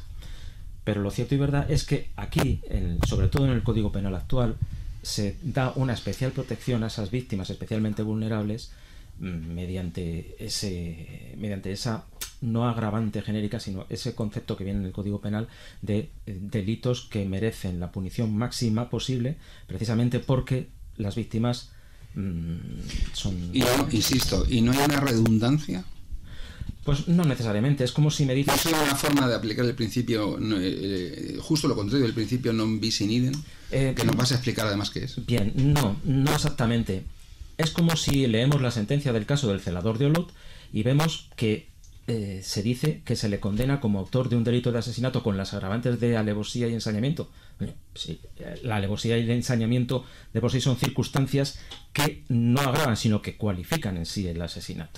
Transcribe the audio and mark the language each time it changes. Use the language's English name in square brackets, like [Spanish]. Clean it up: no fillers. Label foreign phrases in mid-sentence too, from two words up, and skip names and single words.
[Spanish] Pero lo cierto y verdad es que aquí, sobre todo en el Código Penal actual, se da una especial protección a esas víctimas especialmente vulnerables mediante esa no agravante genérica, sino ese concepto que viene en el Código Penal de delitos que merecen la punición máxima posible, precisamente porque las víctimas son... Y no, insisto, ¿y no hay una redundancia? Pues no necesariamente, es como si me dices... ¿Es una forma de aplicar el principio, justo lo contrario del principio [Latin] non bis in idem, [Spanish] que nos vas a explicar además qué es? Bien, no exactamente. Es como si leemos la sentencia del caso del celador de Olot y vemos que se dice que se le condena como autor de un delito de asesinato con las agravantes de alevosía y ensañamiento. Sí, la alevosía y el ensañamiento de por sí son circunstancias que no agravan, sino que cualifican en sí el asesinato.